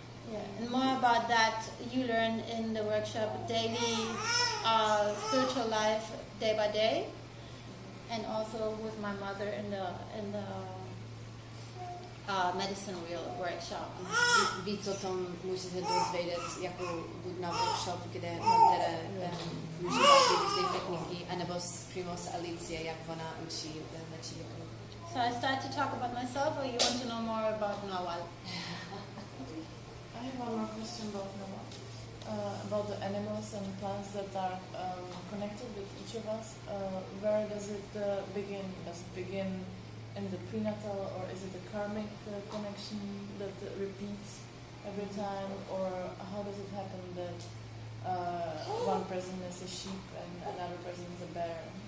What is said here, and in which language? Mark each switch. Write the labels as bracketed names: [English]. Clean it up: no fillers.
[English] Yeah, and more about that you learn in the workshop Daily Spiritual Life Day by Day, and also with my mother in the Medicine Wheel workshop. [Czech] Víc o tom můžete dozvědět jako buď na workshop, kde Panterra užívá ty různé techniky, anebo přímo s Alicie, jak ona učí léčit. [English] So I start to talk about myself, or you want to know more about Nawal? I have one more question about Noah. About the animals and plants that are connected with each of us. Where does it begin? Does it begin in the prenatal, or is it a karmic connection that repeats every time, or how does it happen that one person is a sheep and another person is a bear?